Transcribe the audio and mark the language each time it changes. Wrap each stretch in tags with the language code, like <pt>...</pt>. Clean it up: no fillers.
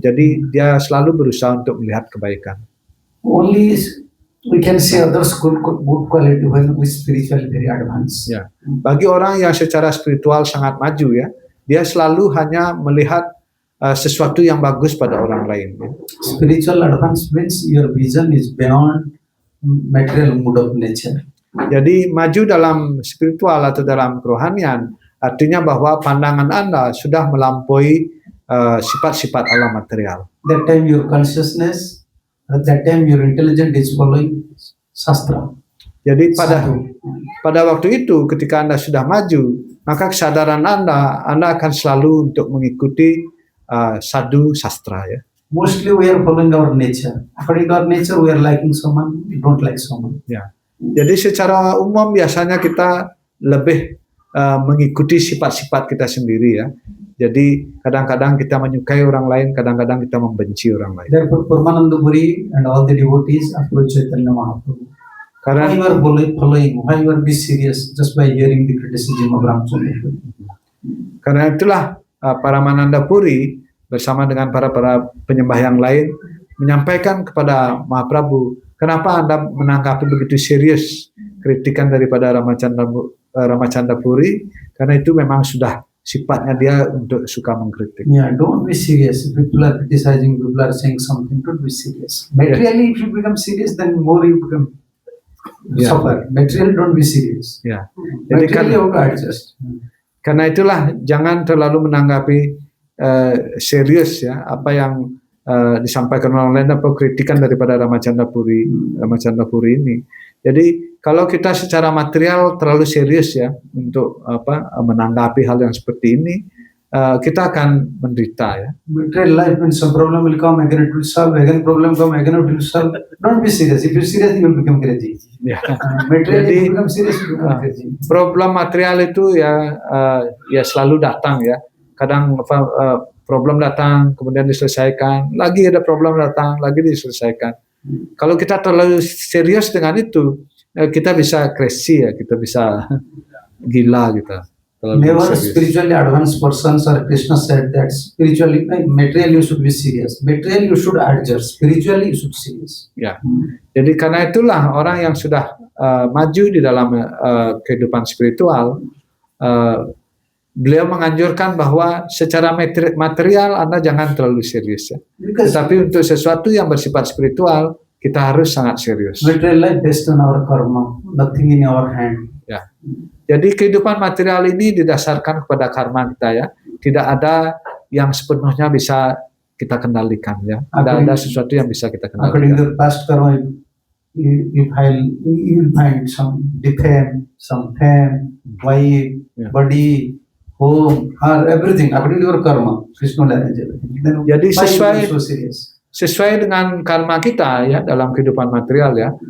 <id>Jadi dia selalu berusaha untuk melihat kebaikan.</id> <en>Only we can see others good quality when we spiritually very advanced.</en> <id>Ya. Bagi orang yang secara spiritual sangat maju ya, dia selalu hanya melihat sesuatu yang bagus pada orang lain. Ya.</id> <en>Spiritual advance means your vision is beyond material mood of nature.</en> <id>Jadi maju dalam spiritual atau dalam kerohanian artinya bahwa pandangan Anda sudah melampaui sifat-sifat alam material.</id> <en>That time your consciousness, at that time your intelligence is following sastra.</en> <id>Jadi pada waktu itu ketika Anda sudah maju, maka kesadaran Anda akan selalu untuk mengikuti sadhu sastra ya.</id> <en>Mostly we are following our nature. According to our nature we are liking someone, we don't like someone.</en> <id>Ya. Jadi secara umum biasanya kita lebih mengikuti sifat-sifat kita sendiri ya. Jadi kadang-kadang kita menyukai orang lain, kadang-kadang kita membenci orang lain.</id> <en>Therefore Paramananda Puri and all the devotees approach Chaitanya Mahaprabhu.</en> <id>Karena</id> <en>why you are following, why you are be serious just by hearing the criticism of Ramchandra.</en> <id>Karena itulah Paramananda Puri bersama dengan para penyembah yang lain menyampaikan kepada Mahaprabhu, kenapa Anda menanggapi begitu serius kritikan daripada Ramachandra Puri? Karena itu memang sudah sifatnya dia untuk suka mengkritik.</id> <en>Yeah, don't be serious. If people are criticizing, people are saying something, don't be serious. Materially, if you become serious, then more you become suffer. Materially, don't be serious.</en> <id>Ya. Jadi</id> <en>Materially, you have to adjust.</en> <id>Karena itulah jangan terlalu menanggapi serius ya apa yang disampaikan orang lain atau kritikan daripada Ramachandra Puri ini. Jadi kalau kita secara material terlalu serius ya untuk menanggapi hal yang seperti ini, kita akan menderita ya.</id> <en>Material life, when some problem will come, again it will solve, again problem come, again it will solve. Don't be serious. If you're serious, you will become crazy.</en> <id>Ya.</id> <en>Material,</en> <id>Jadi,</id> <en>if you become serious, you become crazy.</en> <id>Problem material itu ya selalu datang ya. Kadang problem datang kemudian diselesaikan, lagi ada problem datang lagi diselesaikan. Kalau kita terlalu serius dengan itu, kita bisa crazy ya, kita bisa gila gitu.</id> <en>Never spiritually advanced persons or Krishna said that spiritually, materially you should be serious. Materially you should adjust. Spiritually you should serious.</en> <id>Ya. Jadi karena itulah orang yang sudah maju di dalam kehidupan spiritual, beliau menganjurkan bahwa secara material Anda jangan terlalu serius ya. Tetapi untuk sesuatu yang bersifat spiritual kita harus sangat serius.</id> <en>Material life based on our karma, nothing in our hand.</en> <id>Ya. Jadi kehidupan material ini didasarkan kepada karma kita ya. Tidak ada yang sepenuhnya bisa kita kendalikan ya. Tidak ada sesuatu yang bisa kita kendalikan.</id> <en>According to past karma, you will find some defame, some fame, wife, body, home, everything according to your karma. Krishna will arrange everything.</en> <id>Jadi sesuai dengan karma kita ya dalam kehidupan material ya.</id>